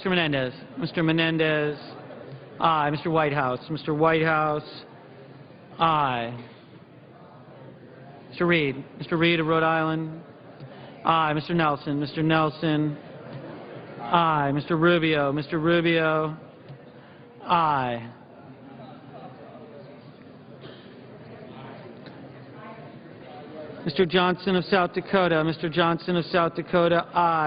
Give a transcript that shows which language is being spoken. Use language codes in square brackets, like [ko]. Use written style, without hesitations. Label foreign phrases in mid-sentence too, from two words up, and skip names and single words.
[en] Menendez, aye. Mr. Whitehouse, aye. Mr. Reed of Rhode Island, aye. Mr. Nelson, aye. Mr. Rubio, aye. Mr. Johnson of South Dakota, aye.